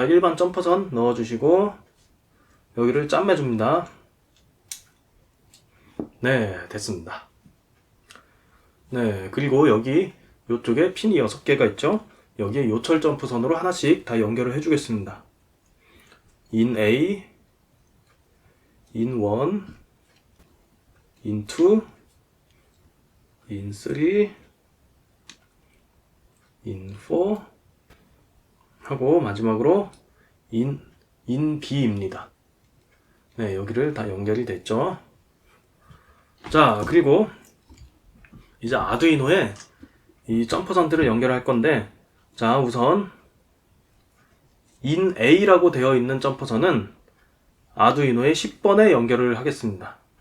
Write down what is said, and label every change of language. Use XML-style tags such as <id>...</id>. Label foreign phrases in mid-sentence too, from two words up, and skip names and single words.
<ko>일반 점퍼선 넣어주시고, 여기를 짠매 줍니다. 됐습니다. 그리고 여기 요쪽에 핀이 6개가 있죠? 여기에 요철 점퍼선으로 하나씩 다 연결을 해주겠습니다. in A, in 1, in 2, in 3, in 4 하고 마지막으로 in B입니다. 여기를 다 연결이 됐죠. 자, 그리고 이제 아두이노에 이 점퍼선들을 연결할 건데, 자, 우선 in A라고 되어 있는 점퍼선은 아두이노의 10번에 연결을 하겠습니다.</ko>